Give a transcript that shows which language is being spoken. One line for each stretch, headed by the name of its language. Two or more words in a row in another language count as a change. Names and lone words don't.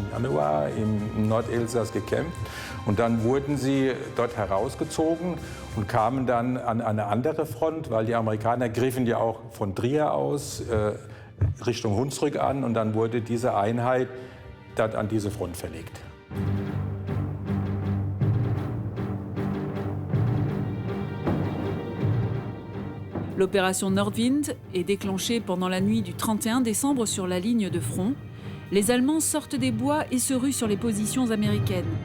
German: Januar im Nordelsass gekämpft. Und dann wurden sie dort herausgezogen und kamen dann an eine andere Front, weil die Amerikaner griffen ja auch von Trier aus Richtung Hunsrück an und dann wurde diese Einheit dann an diese Front verlegt.
French: L'opération Nordwind est déclenchée pendant la nuit du 31 décembre sur la ligne de front. Les Allemands sortent des bois et se ruent sur les positions américaines.